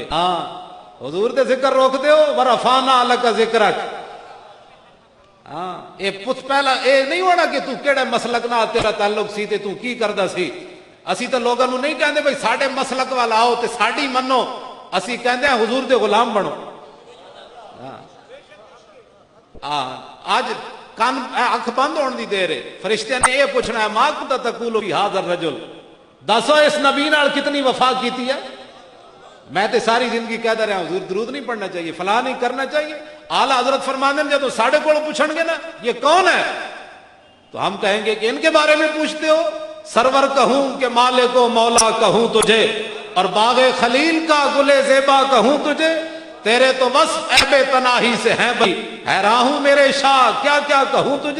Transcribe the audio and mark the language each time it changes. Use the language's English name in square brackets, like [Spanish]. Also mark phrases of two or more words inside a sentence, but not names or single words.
[Punjabi] ہاں حضور دے ذکر روک دیو، [Arabic] ورفعنا لک ذکرک۔ [Punjabi] ہاں اے پوچھ پہلا اے نہیں ہونا کہ تو کیڑے مسلک نال تیرا تعلق سی تے تو کی کردا سی۔ اسی تو لوگوں نو نہیں کہندے بھئی ساڈے مسلک والا آؤ تے ساڈی منو، اسی کہندے ہیں حضور دے غلام بنو۔ آج کان اکھ بند ہونے دی دیر ہے. [Urdu] فرشتے نے یہ پوچھنا ہے [Arabic] ما کنت تقول فی ھذا الرجل, [Punjabi] دسو اس نبی نال کتنی وفا کیتی ہے. [Urdu] میں تے ساری زندگی کہتا رہا حضور درود نہیں پڑھنا چاہیے, فلاں نہیں کرنا چاہیے. [Punjabi] اعلی حضرت فرماندے ہیں جب ساڈے کول پوچھن گے نا [Urdu] یہ کون ہے, تو ہم کہیں گے کہ ان کے بارے میں پوچھتے ہو. سرور کہوں کہ مالک و مولا کہوں تجھے, اور باغ خلیل کا گلے زیبا کہوں تجھے. تیرے تو وصف عیب تناہی سے ہیں بھائی, حیران ہوں میرے شاہ کیا کیا کہوں تجھے.